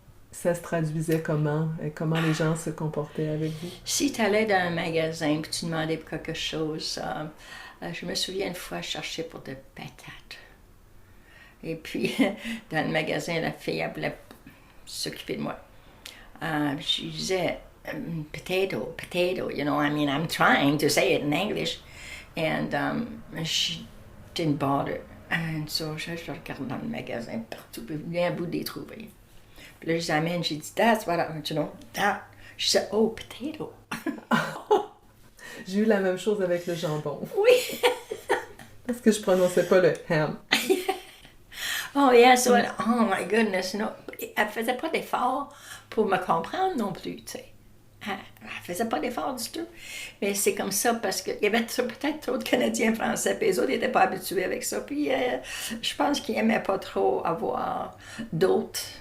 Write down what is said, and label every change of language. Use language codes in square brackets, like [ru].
[fr] Ça se traduisait comment? Comment les gens se comportaient avec vous? Si tu allais dans un magasin et tu demandais pour quelque chose, je me souviens une fois, je cherchais pour des patates. Et puis, dans le magasin, la fille, elle voulait s'occuper de moi. Je disais, [en] potato, you know, I mean, I'm trying to say it in English. And she didn't bother. And so, [fr] je regarde dans le magasin partout, puis bien à bout de les trouver. Puis là, je les amène, j'ai dit, [en] that's what I, you know, that. [fr] Je disais, oh, potato. J'ai eu la même chose avec le jambon. Oui. Parce que je prononçais pas le ham. [en] Oh, yeah, so, oh my goodness, no. [fr] Elle faisait pas d'effort pour me comprendre non plus, tu sais. Elle faisait pas d'effort du tout. Mais c'est comme ça parce qu'il y avait peut-être trop de Canadiens français, puis les autres n'étaient pas habitués avec ça. Puis je pense qu'ils n'aimaient pas trop avoir d'autres.